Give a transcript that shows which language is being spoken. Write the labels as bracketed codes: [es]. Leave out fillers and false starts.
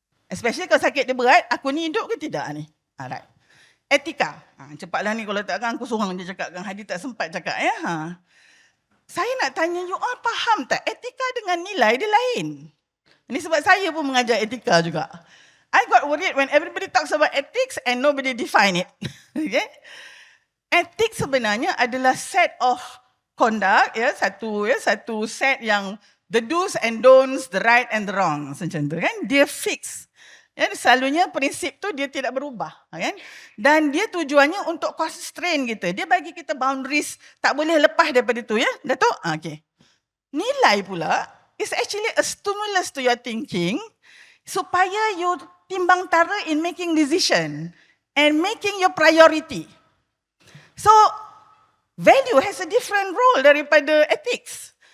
[ms] Especially kalau sakit dia berat, aku ni hidup ke tidak ni? Alright. Etika. Cepatlah ni kalau takkan aku seorang je cakap, Kang Hadi tak sempat cakap ya. Saya nak tanya you all faham tak? Etika dengan nilai dia lain. Ini sebab saya pun mengajar etika juga. [en] I got worried when everybody talks about ethics and nobody define it. Okay? Ethics [ms] sebenarnya adalah [en] set of conduct, [ms] ya, satu set yang [en] the do's and don'ts, the right and the wrong, [ms] macam tu kan? Dia fix. Ya, selalunya prinsip tu dia tidak berubah, kan? Dan dia tujuannya untuk constrain kita. Dia bagi kita boundaries, tak boleh lepas daripada tu, ya. Datuk? Okay. Nilai pula [en] is actually a stimulus to your thinking [ms] supaya you timbang tara [en] in making decision and making your priority. So, value has a different role [ms] daripada [en] ethics.